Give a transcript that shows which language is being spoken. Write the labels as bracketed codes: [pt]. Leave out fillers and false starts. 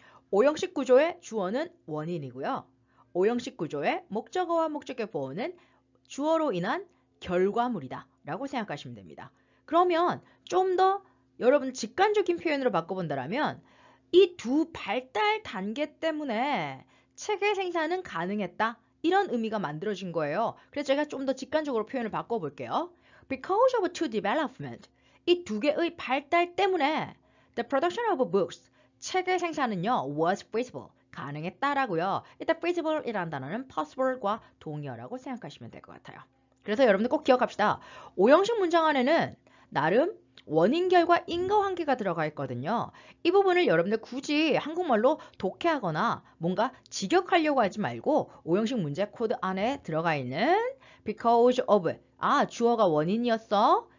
[ko] 오형식 구조의 주어는 원인이고요. 오형식 구조의 목적어와 목적의 보호는 주어로 인한 결과물이다 라고 생각하시면 됩니다. 그러면 좀 더 여러분 직관적인 표현으로 바꿔본다면 이 두 발달 단계 때문에 체계 생산은 가능했다. 이런 의미가 만들어진 거예요. 그래서 제가 좀 더 직관적으로 표현을 바꿔볼게요. [en] Because of two development, [ko] 이 두 개의 발달 때문에 [en] the production of books, [ko] 책의 생산은요, [en] was feasible, [ko] 가능했다라고요. 일단 feasible이라는 단어는 possible과 동의어라고 생각하시면 될 것 같아요. 그래서 여러분들 꼭 기억합시다. 오형식 문장 안에는 나름 원인, 결과, 인과관계가 들어가 있거든요. 이 부분을 여러분들 굳이 한국말로 독해하거나 뭔가 직역하려고 하지 말고 오형식 문제 코드 안에 들어가 있는 because of, 주어가 원인이었어.